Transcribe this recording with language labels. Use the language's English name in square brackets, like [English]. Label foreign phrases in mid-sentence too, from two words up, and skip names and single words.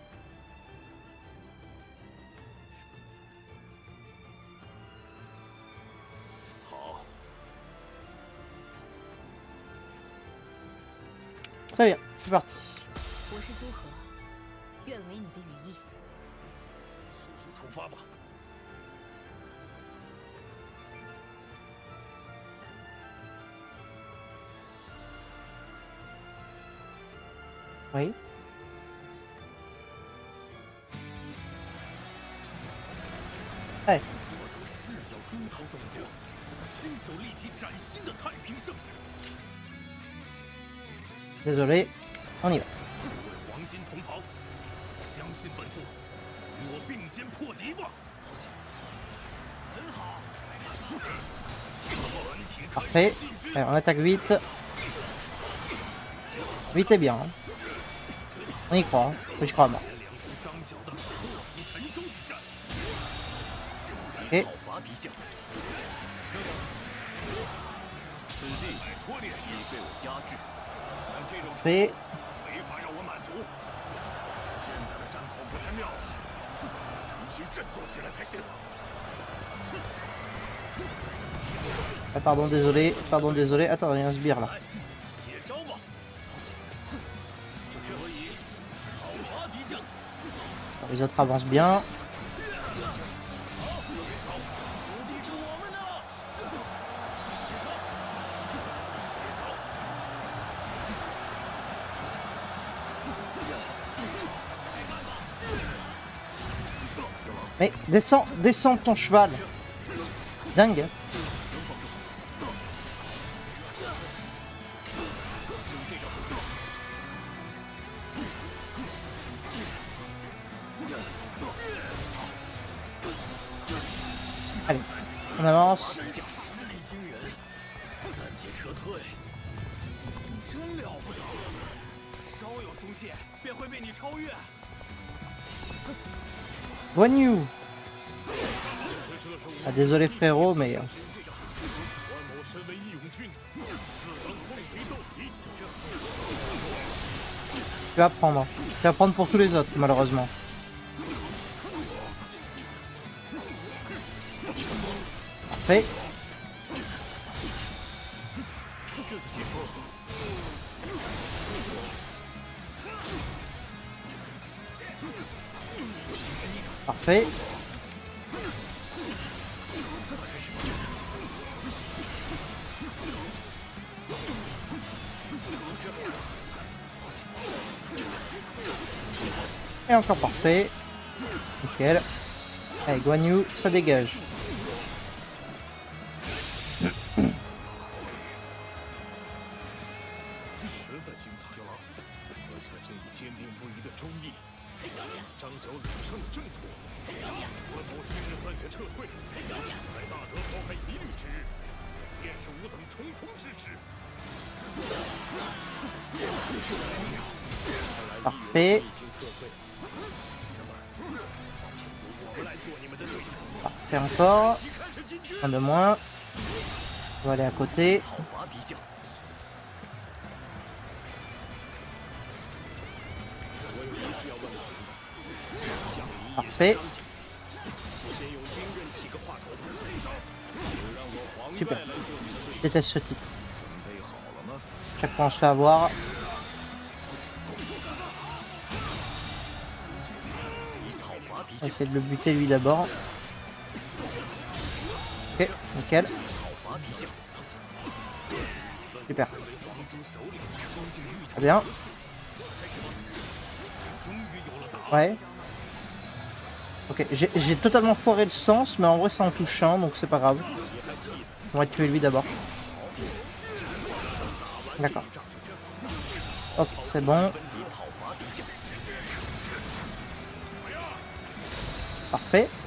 [Chinese] 好， [French] Très bien, c'est parti. [Chinese] 我是朱河，愿为你的羽翼。速速出发吧。 [French] Oui. [Chinese] 哎，我等誓要征讨东国，亲手立起崭新的太平盛世。 [French] désolé, on y va. [Chinese] 诸位黄金同袍，相信本座，与我并肩破敌吧！很好。本体开 [French] Parfait. [Chinese] 始进军。 [French] Allez, on attaque vite. Vite et bien. On y croit, hein. Oui, je crois à mort. [Chinese] 前两师张角的破釜沉舟之战。 [French] Ok. [Chinese] 讨伐敌将。此地摆脱劣势已被我压制，但这种 [French] Fait. [Chinese] 没法让我满足。现在的战况不太妙了，重新振作起来才行。 [French] Ah, pardon, désolé. Pardon, désolé. Attends, il y a un sbire là. [Chinese] 接招吧！就这可以讨伐敌将。 [French] Les autres avancent bien. [Chinese] 此地是我们的。 [French] Mais descends, descends ton cheval. Dingue. Allez, on avance. [Chinese] 实力惊人，暂且撤退。真了不得，稍有松懈便会被你超越。 [French] Guan Yu. Ah, désolé frérot, mais... [Chinese] 关某身为义勇军，自当同为斗敌。 [French] Tu vas prendre. Tu vas prendre pour tous les autres, malheureusement. Parfait. Parfait. Et encore parfait. Nickel. Allez, Guan Yu, ça dégage. [Chinese] 实在精彩了，阁下竟以坚定不移的忠义，张角领上了正途。关某今日暂且撤退，待大德抛开疑虑之日，便是吾等冲锋之时。 [French] Parfait. [Chinese] 已经撤退，那么，请由我们来做你们的对手。 [French] Parfait encore. [Chinese] 即开始进军， [French] Un de moins. On va aller à côté. [Chinese] 讨伐敌将。我有一事要问老人。 [French] Parfait. [Chinese] 先用兵刃起个话头，就让我黄 [French] Super. [Chinese] 盖来做你的对手。 [French] Déteste ce type. [Chinese] 准备好了吗？ [French] Chaque fois on se fait avoir. [Chinese] 以讨伐敌 [French] On va [Chinese] 将， [French] essayer de le buter lui d'abord. Ok, nickel. [Chinese] 讨伐敌将。 [French] Super. [Chinese] 黄金首领双镜玉 [French] Très bien. [Chinese] 终于有了答案。 [French] Ouais. Ok, j'ai totalement foiré le sens, mais en vrai c'est en touchant, donc c'est pas grave. On va tuer lui d'abord. D'accord. Hop, c'est bon. Parfait.